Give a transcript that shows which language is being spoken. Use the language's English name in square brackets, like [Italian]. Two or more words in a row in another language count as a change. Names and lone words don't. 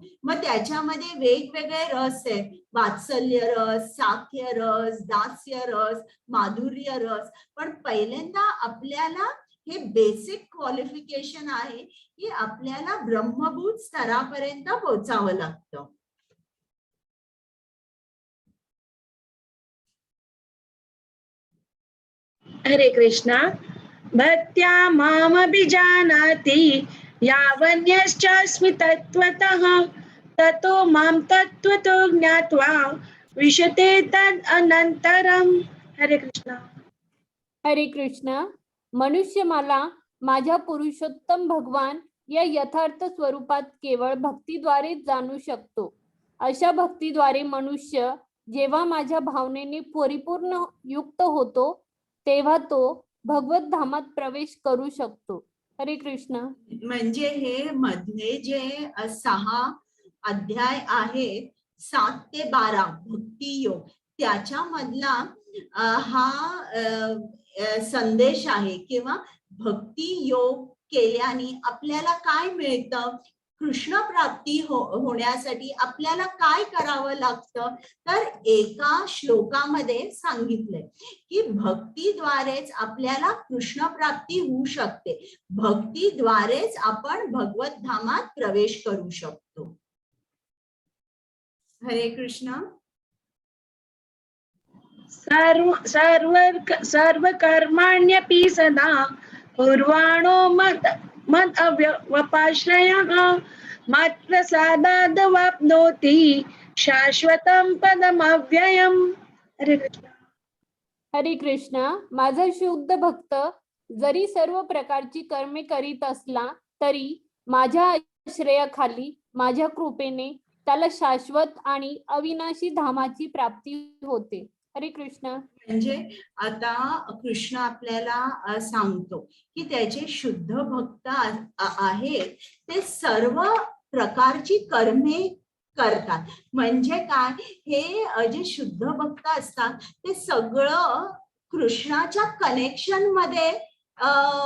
[Marathi] मग त्याच्यामध्ये वेगवेगळे रस आहेत, वात्सल्य रस, साख्य रस, दास्य रस, माधुर्य रस. पण पहिल्यांदा आपल्याला हे [English] basic qualification [Marathi] आहे की आपल्याला ब्रह्मभूत स्तरापर्यंत पोहोचावं लागतं. हरे कृष्णा. [Sanskrit] भक्त्या मामभिजानाति यावन्यश्चास्मि तत्त्वतः ततो मां तत्त्वतो ज्ञात्वा विशते तद् अनन्तरम्. [Marathi] हरे कृष्णा. हरे कृष्ण. मनुष्य मला माझ्या पुरुषोत्तम भगवान या यथार्थ स्वरूपात केवळ भक्तीद्वारेच जाणू शकतो. अशा भक्तीद्वारे मनुष्य जेव्हा माझ्या भावनेने परिपूर्ण युक्त होतो तेव्हा तो भगवत धामात प्रवेश करू शकतो. हरे कृष्ण. म्हणजे हे मध्ये जे 6 अध्याय आहेत 7 ते 12 भक्ती योग, त्याच्यामधला हा संदेश आहे किंवा भक्ती योग केल्याने आपल्याला काय मिळतं, कृष्ण प्राप्ती होण्यासाठी आपल्याला काय करावं लागतं. तर एका श्लोकामध्ये सांगितलंय की भक्तीद्वारेच आपल्याला कृष्ण प्राप्ती होऊ शकते, भक्तीद्वारेच आपण भगवत धामात प्रवेश करू शकतो. हरे कृष्ण. [Sanskrit] सर्व कर्माण्यपि सदा कुर्वाणो मद अव्यवपाश्रयः मत्प्रसादाद् वाप्नोति शाश्वतं पदमव्ययम्. [Marathi] हरे कृष्ण. हरे कृष्ण. माझा शुद्ध भक्त जरी सर्व प्रकारची कर्मे करीत असला तरी माझ्या आश्रयाखाली माझ्या कृपेने त्याला शाश्वत आणि अविनाशी धामाची प्राप्ती होते. हरे कृष्ण. म्हणजे आता कृष्ण आपल्याला सांगतो की त्याचे शुद्ध भक्त आहेत ते सर्व प्रकारची कर्मे करतात. म्हणजे काय, हे जे शुद्ध भक्त असतात ते सगळं कृष्णाच्या कनेक्शन मध्ये बघतात.